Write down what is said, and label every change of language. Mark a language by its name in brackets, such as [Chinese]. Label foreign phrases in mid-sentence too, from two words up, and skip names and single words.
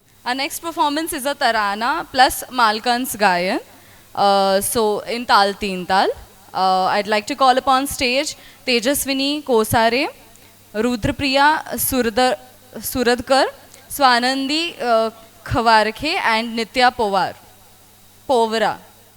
[English] Our next performance is a Tarana plus Malkan's Gayan. So in Tal Teen Tal. I'd like to call upon stage Tejaswini Kosare, Rudrapriya Suradkar, Swanandi Khawarkhe and Nitya Povara.